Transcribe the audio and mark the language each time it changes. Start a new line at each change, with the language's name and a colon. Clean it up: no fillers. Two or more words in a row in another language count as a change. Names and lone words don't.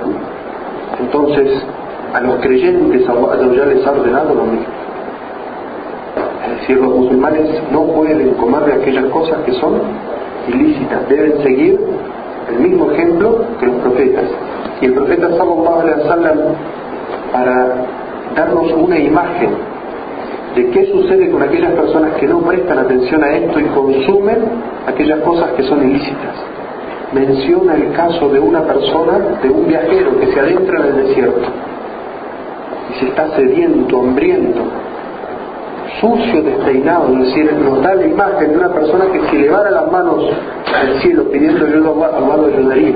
Spanish: Entonces a los creyentes Allah ya les ha ordenado lo mismo, es decir, los musulmanes no pueden comer de aquellas cosas que son ilícitas, deben seguir el mismo ejemplo que los profetas. Y el profeta
Arabic: صلى الله عليه وسلم,
Spanish: para darnos una imagen de qué sucede con aquellas personas que no prestan atención a esto y consumen aquellas cosas que son ilícitas, menciona el caso de una persona, de un viajero que se adentra en el desierto y se está sediento, hambriento, sucio, despeinado, es decir, nos da la imagen de una persona que si levara las manos al cielo pidiendo ayuda, Allah lo ayudaría.